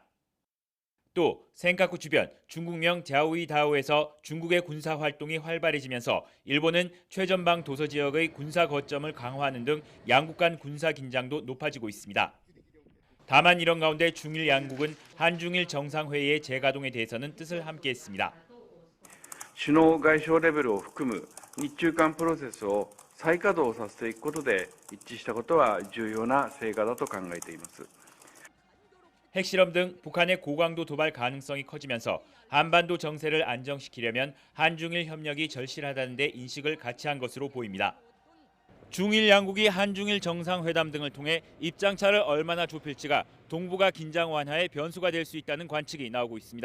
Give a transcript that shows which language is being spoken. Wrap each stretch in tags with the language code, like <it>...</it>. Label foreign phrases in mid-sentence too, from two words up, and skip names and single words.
<ko>또 센카쿠 주변 중국명 자오이다오에서 중국의 군사 활동이 활발해지면서 일본은 최전방 도서 지역의 군사 거점을 강화하는 등 양국 간 군사 긴장도 높아지고 있습니다. 다만 이런 가운데 중일 양국은 한중일 정상회의의 재가동에 대해서는 뜻을 함께했습니다.</ko> <ja>首脳外相レベルを含む日中間プロセスを再稼働させていくことで一致したことは重要な成果だと考えています。</ja> <ko>핵실험 등 북한의 고강도 도발 가능성이 커지면서 한반도 정세를 안정시키려면 한중일 협력이 절실하다는 데 인식을 같이 한 것으로 보입니다. 중일 양국이 한중일 정상회담 등을 통해 입장차를 얼마나 좁힐지가 동북아 긴장 완화의 변수가 될 수 있다는 관측이 나오고 있습니다.</ko>